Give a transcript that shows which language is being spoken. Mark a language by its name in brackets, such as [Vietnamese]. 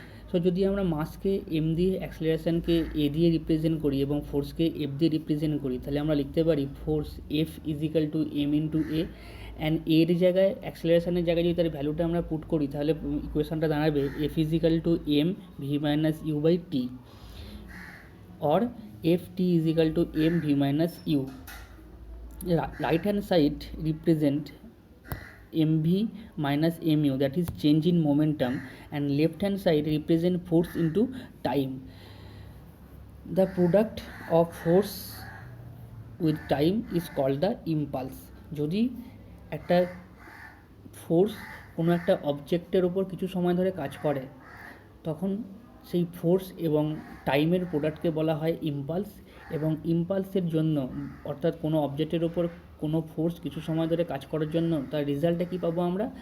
[Bangla] So যদি আমরা মাসকে এম দিয়ে, অ্যাক্সিলারেশনকে এ দিয়ে রিপ্রেজেন্ট করি এবং ফোর্সকে এফ দিয়ে রিপ্রেজেন্ট করি, তাহলে আমরা লিখতে পারি force F is equal two M into A, and এর জায়গায়, অ্যাক্সিলারেশনের জায়গায় যদি তার ভ্যালুটা আমরা পুট করি, তাহলে ইকুয়েশনটা দাঁড়াবে F is equal two M V minus you by T, [English] or ft is equal to mv minus u. Right hand side represent mv minus mu, that is change in momentum, and left hand side represent force into time. The product of force with time is called the impulse. [Bangla] যদি একটা force কোনো একটা অবজেক্টের ওপর কিছু সময় ধরে কাজ করে, তখন সেই ফোর্স এবং টাইমের প্রোডাক্টকে বলা হয় ইম্পালস। এবং ইম্পালসের জন্য, অর্থাৎ কোনো অবজেক্টের ওপর কোনো ফোর্স কিছু সময় ধরে কাজ করার জন্য তার রেজাল্টে কী পাবো আমরা?